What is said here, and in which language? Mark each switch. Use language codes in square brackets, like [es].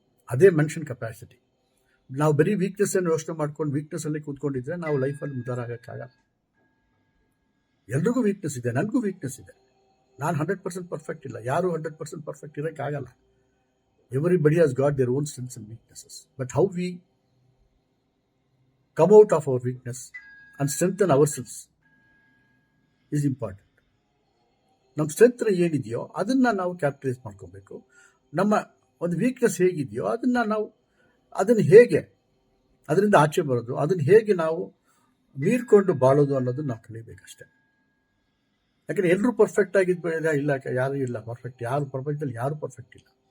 [kn] ಅದೇ ಮನುಷ್ಯನ ಕೆಪಾಸಿಟಿ. ನಾವು ಬರೀ ವೀಕ್ನೆಸ್ಸನ್ನು ಯೋಚನೆ ಮಾಡ್ಕೊಂಡು ವೀಕ್ನೆಸ್ಸಲ್ಲಿ ಕೂತ್ಕೊಂಡಿದ್ರೆ ನಾವು ಲೈಫಲ್ಲಿ ಉದ್ಧಾರ ಆಗೋಕ್ಕಾಗಲ್ಲ. ಎಲ್ರಿಗೂ ವೀಕ್ನೆಸ್ ಇದೆ, ನನಗೂ ವೀಕ್ನೆಸ್ ಇದೆ. ನಾನು 100% ಪರ್ಫೆಕ್ಟ್ ಇಲ್ಲ, ಯಾರು 100% perfect ಇರೋಕ್ಕಾಗಲ್ಲ. [en] Everybody has got their own strengths and weaknesses. But how we come out of our weakness and strengthen ourselves is important. [kn] ನಮ್ಮ ಸ್ಟ್ರೆಂತ್ ಏನಿದೆಯೋ ಅದನ್ನು ನಾವು ಕ್ಯಾಪಿಟಲೈಸ್ ಮಾಡ್ಕೋಬೇಕು. ನಮ್ಮ ಒಂದು ವೀಕ್ನೆಸ್ ಹೇಗಿದೆಯೋ ಅದನ್ನು ಹೇಗೆ ಅದರಿಂದ ಆಚೆ ಬರೋದು, ಅದನ್ನು ಹೇಗೆ ನಾವು ಮೀರ್ಕೊಂಡು ಬಾಳೋದು ಅನ್ನೋದನ್ನು ನಾವು ಕಲಿಬೇಕಷ್ಟೆ. ಯಾಕಂದರೆ ಎಲ್ಲರೂ ಪರ್ಫೆಕ್ಟ್ ಆಗಿದ್ದು ಇಲ್ಲ, ಯಾರೂ ಇಲ್ಲ ಪರ್ಫೆಕ್ಟ್. ಯಾರು ಪ್ರಪಂಚದಲ್ಲಿ ಯಾರೂ ಪರ್ಫೆಕ್ಟ್ ಇಲ್ಲ.